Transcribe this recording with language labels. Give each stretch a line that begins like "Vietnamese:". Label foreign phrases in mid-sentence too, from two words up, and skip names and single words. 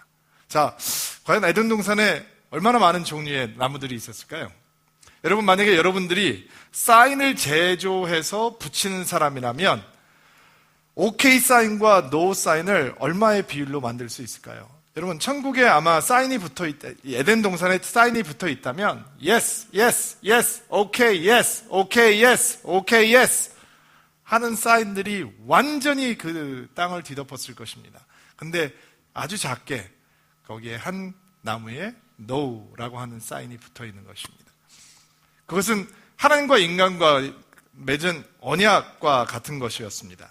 Korean: 자, 과연 에덴 동산에 얼마나 많은 종류의 나무들이 있었을까요? 여러분, 만약에 여러분들이 사인을 제조해서 붙이는 사람이라면 OK 사인과 NO 사인을 얼마의 비율로 만들 수 있을까요? 여러분, 천국에 아마 사인이 붙어있다, 에덴 동산에 사인이 붙어있다면
English: Yes, yes, yes, OK, yes, OK, yes, OK, yes
Korean: 하는 사인들이 완전히 그 땅을 뒤덮었을 것입니다. 근데 아주 작게 거기에 한 나무에 NO라고 하는 사인이 붙어있는 것입니다. 그것은 하나님과 인간과 맺은 언약과 같은 것이었습니다.